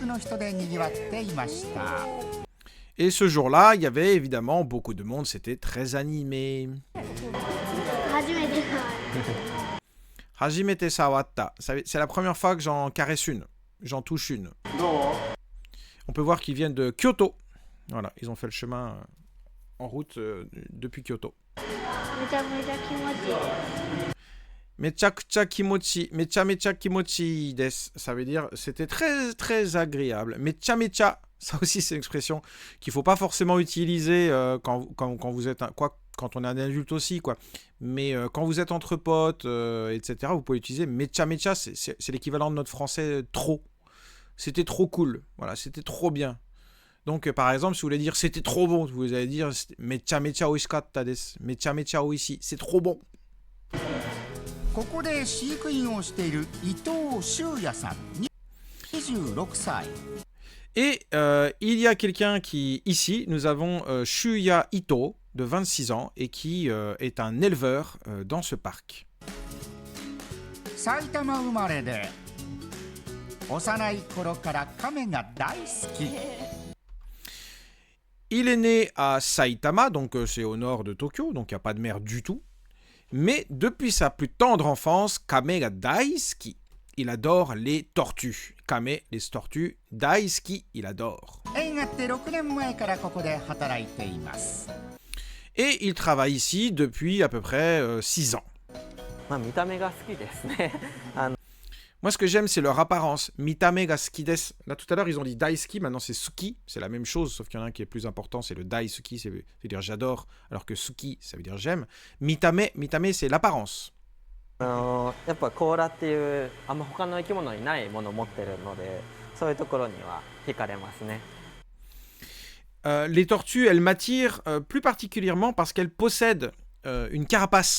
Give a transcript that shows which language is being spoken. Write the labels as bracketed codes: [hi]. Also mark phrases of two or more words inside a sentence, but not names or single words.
[fr] Et ce jour-là, il y avait évidemment beaucoup de monde, c'était très animé. [ja] 初めて触った. [fr] C'est la première fois que j'en caresse une, j'en touche une. On peut voir qu'ils viennent de Kyoto. Voilà, ils ont fait le chemin en route depuis Kyoto. [ja] めちゃくちゃ気持ち、めちゃ気持ちです. [fr] Ça veut dire c'était très très agréable. Mecha, ça aussi c'est une expression qu'il faut pas forcément utiliser quand vous êtes quand on est un adulte aussi quoi. Mais quand vous êtes entre potes, etc. Vous pouvez utiliser mecha, c'est l'équivalent de notre français trop. C'était trop cool, voilà, c'était trop bien. Donc par exemple, si vous voulez dire c'était trop bon, vous allez dire [ja] めちゃ美味しかったです、めちゃ美味し, [fr] c'est trop bon. Et il y a quelqu'un qui, ici, nous avons Shuya Ito, de 26 ans, et qui est un éleveur dans ce parc. Il est né à Saitama, donc c'est au nord de Tokyo, donc il n'y a pas de mer du tout. Mais depuis sa plus tendre enfance, [ja] 亀が大好き. [fr] Il adore les tortues. Kame, les tortues. Daisuki, il adore. Et il travaille ici depuis à peu près 6 ans. Moi, ce que j'aime, c'est leur apparence. [ja] 見た目が好きです. [fr] Là, tout à l'heure, ils ont dit daisuki, maintenant c'est suki. C'est la même chose, sauf qu'il y en a un qui est plus important, c'est le daisuki, ça veut dire j'adore, alors que suki, ça veut dire j'aime. Mitame, c'est l'apparence. Les tortues, elles m'attirent plus particulièrement parce qu'elles possèdent une carapace.